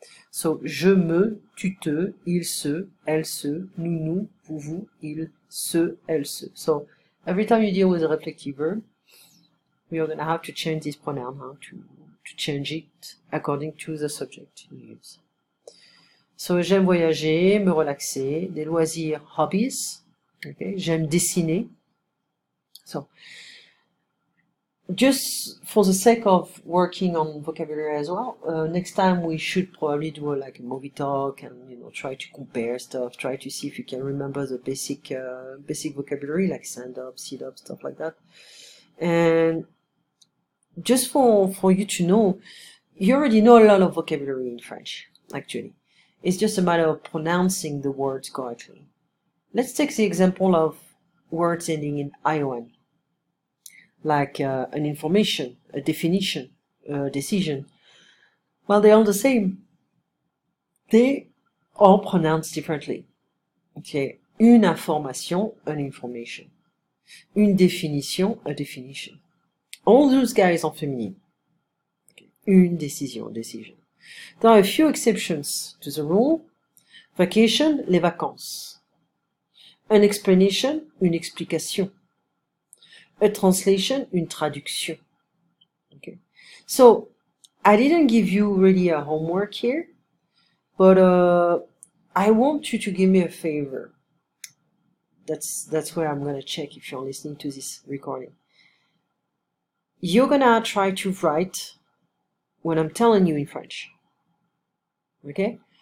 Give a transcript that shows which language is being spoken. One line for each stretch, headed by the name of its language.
French: So, je me, tu te, il se, elle se, nous, vous, il, se, elle se.
English: So, every time you deal with a reflective verb, we are going to have to change this pronoun, to change it according to the subject you use.
French: So, j'aime voyager, me relaxer, des loisirs, hobbies. Okay. J'aime dessiner.
English: So, just for the sake of working on vocabulary as well, next time we should probably do a movie talk and try to compare stuff, try to see if you can remember the basic vocabulary like stand up, sit up, stuff like that. And just for you to know, you already know a lot of vocabulary in French, actually. It's just a matter of pronouncing the words correctly. Let's take the example of words ending in ION. Like an information, a definition, a decision. Well, they're all the same. They all pronounced differently. Okay,
French: une information,
English: an information.
French: Une définition,
English: a definition. All those guys are feminine. Okay.
French: Une décision,
English: decision. There are a few exceptions to the rule. Vacation,
French: les vacances.
English: An explanation,
French: une explication.
English: A translation,
French: une traduction.
English: Okay. So, I didn't give you really a homework here, but I want you to give me a favor. That's where I'm gonna check if you're listening to this recording. You're gonna try to write what I'm telling you in French. Okay?